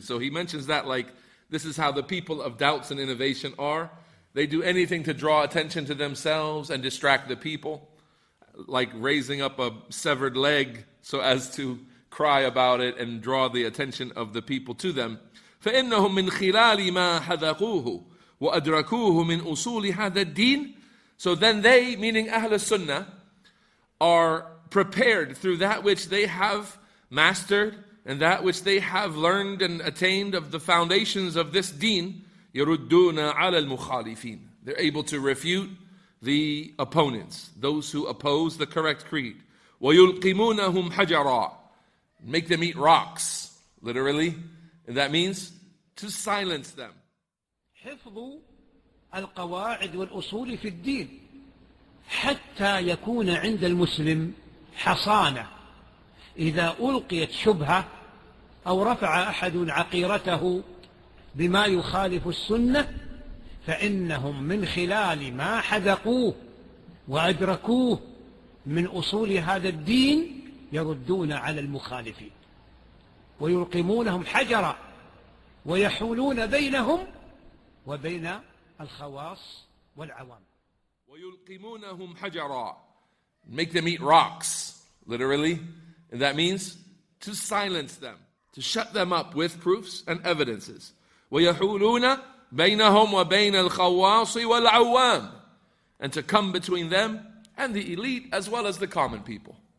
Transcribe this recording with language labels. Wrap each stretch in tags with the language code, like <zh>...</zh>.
<en>So he mentions that like this is how the people of doubts and innovation are. They do anything to draw attention to themselves and distract the people, like raising up a severed leg so as to cry about it and draw the attention of the people to them.</en> <ar>فإنهم من خلال ما حذقوه وأدركوه من أصول هذا الدين.</ar> <en>So then they, meaning Ahl Sunnah, are prepared through that which they have mastered and that which they have learned and attained of the foundations of this deen.</en> <ar>يردون على المخالفين.</ar> <en>They're able to refute the opponents, those who oppose the correct creed.</en> <ar>ويلقمونهم حجرا.</ar> <en>Make them eat rocks, literally. And that means to silence them.</en> <ar>حفظ القواعد والأصول في الدين حتى يكون عند المسلم حصانة إذا ألقيت شبهة أو رفع أحد عقيرته بما يخالف السنة، فإنهم من خلال ما حذقوه وأدركوه من أصول هذا الدين يردون على المخالفين ويلقمونهم حجرا ويحولون بينهم وبين الخواص والعوام. ويلقمونهم حجرا.</ar> <en>make them eat rocks, literally. And that means to silence them, to shut them up with proofs and evidences.</en> <ar>وَيَحُولُونَ بَيْنَهُمْ وَبَيْنَ الْخَوَّاصِ وَالْعَوَّامِ,</ar> <en>and to come between them and the elite as well as the common people.</en>